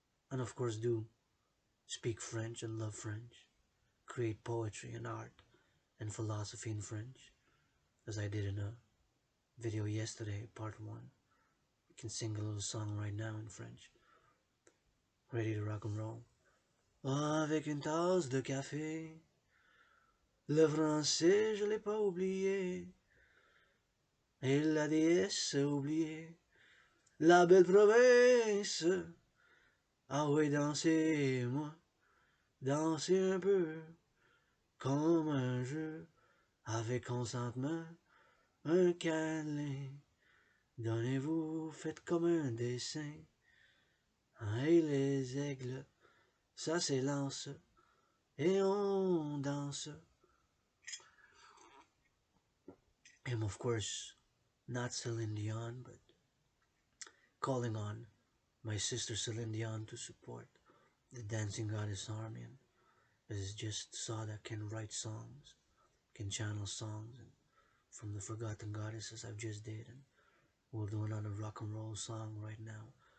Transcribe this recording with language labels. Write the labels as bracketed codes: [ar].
[en] And of course do speak French and love French, create poetry and art and philosophy in French, as I did in a video yesterday, part 1. We can sing a little song right now in French. Ready to rock and roll. [fr] Avec une tasse de café, le français je l'ai pas oublié, et la déesse oubliée, la belle province. Ah oui, dansez-moi, dansez un peu, comme un jeu, avec consentement, un câlin. Donnez-vous, faites comme un dessin. Et les aigles, ça s'élance, et on danse. [en] I'm of course not Celine Dion, but calling on my sister Celine Dion to support the Dancing Goddess Army, and as just saw that can write songs, can channel songs, and from the forgotten goddesses I've just did, and we'll do another rock and roll song right now.